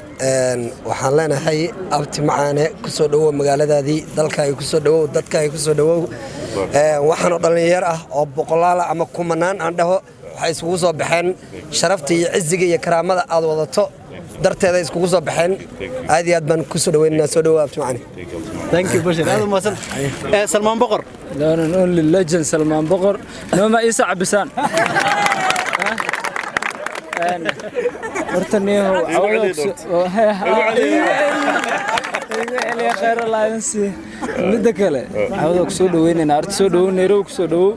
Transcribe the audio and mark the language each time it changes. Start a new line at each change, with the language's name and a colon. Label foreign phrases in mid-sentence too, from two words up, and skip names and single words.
Somali: Een, waxaan leenahay, abti macaane, ku soo dhowow magaaladaadii, dalkaaga ku soo dhowow, dadkaaga ku soo dhowow. Een, waxaan oo dhallinyaro ah oo boqolaal ah ama kumanaan aan dhaho, waxay isugu soo baxeen sharafta iyo cizziga iyo karaamada aad wadato darteeda iskugu soo baxeen. Aad iyo aad baan ku soo dhoweynaynaa, soo dhowow abti macaane.
English: Thank you,
Somali: Bashiir. Aad u mahadsan. Eh, Salmaan Boqor.
English: The one and only legend Salmaan Boqor.
Somali: Noo ma ii sacbisaan? Een, horta niyow, cawada ku soo, oo, he, ha, iga celi, iga celi, khayr Allah idin sii. Midda kale, cawada ku soo dhoweynaynaa. Horta soo dhowow, Nairobi ku soo dhowow.